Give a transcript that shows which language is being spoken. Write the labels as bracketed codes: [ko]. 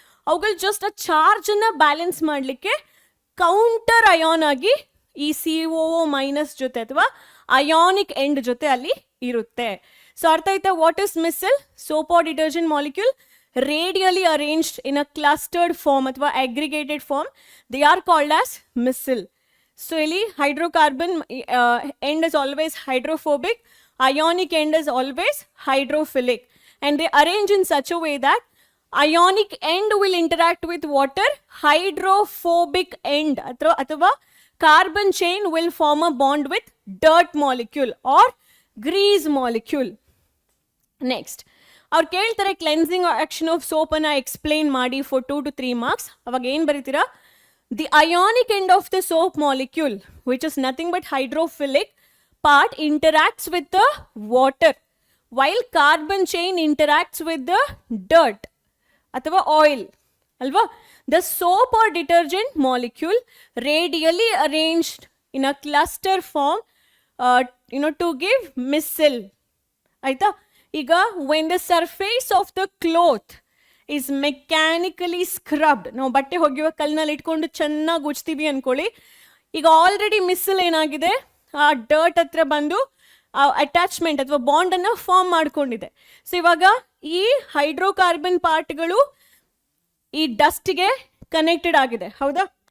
[kn] ಅವುಗಳು ಜಸ್ಟ್ ಆ ಚಾರ್ಜನ್ನು ಬ್ಯಾಲೆನ್ಸ್ ಮಾಡಲಿಕ್ಕೆ ಕೌಂಟರ್ ಅಯಾನ್ ಆಗಿ ಈ CO- ಜೊತೆ ಅಥವಾ ಅಯಾನಿಕ್ ಎಂಡ್ ಜೊತೆ ಅಲ್ಲಿ ಇರುತ್ತೆ. ಸೊ ಅರ್ಥ ಆಯ್ತಾ? [en] What is micelle? Soap or detergent molecule radially arranged in a clustered form ಅಥವಾ aggregated form, they are called as micelle. So ಇಲ್ಲಿ hydrocarbon end is always hydrophobic, ionic end is always hydrophilic, and they arrange in such a way that ionic end will interact with water, hydrophobic end athava carbon chain will form a bond with dirt molecule or grease molecule. Next, [kn] ಅವ್ರು ಕೇಳ್ತಾರೆ [en] Cleansing action of soap ಅನ್ನ explain ಮಾಡಿ for 2 to 3 marks. [kn] ಅವಾಗ ಏನು ಬರೀತೀರಾ? [en] The ionic end of the soap molecule which is nothing but hydrophilic part interacts with the water while carbon chain interacts with the dirt athava oil alva. The soap or detergent molecule radially arranged in a cluster form to give missile aita. Iga when the surface of the cloth is mechanically scrubbed, [kn] ನಾವು ಬಟ್ಟೆ ಒಗೆಯುವ ಕಲ್ಲಿನಲ್ಲಿ ಇಟ್ಕೊಂಡು ಚೆನ್ನಾಗಿ ಉಜ್ತೀವಿ ಅನ್ಕೊಳ್ಳಿ. ಈಗ already ಮಿಸ್ಸಲ್ ಏನಾಗಿದೆ, ಆ dirt ಹತ್ರ ಬಂದು ಅಟ್ಯಾಚ್ಮೆಂಟ್ ಅಥವಾ ಬಾಂಡ್ ಅನ್ನ ಫಾರ್ಮ್ ಮಾಡ್ಕೊಂಡಿದೆ. ಸೊ ಇವಾಗ ಈ ಹೈಡ್ರೋಕಾರ್ಬನ್ ಪಾರ್ಟ್ಗಳು ಈ ಡಸ್ಟ್ಗೆ ಕನೆಕ್ಟೆಡ್ ಆಗಿದೆ, ಹೌದಾ?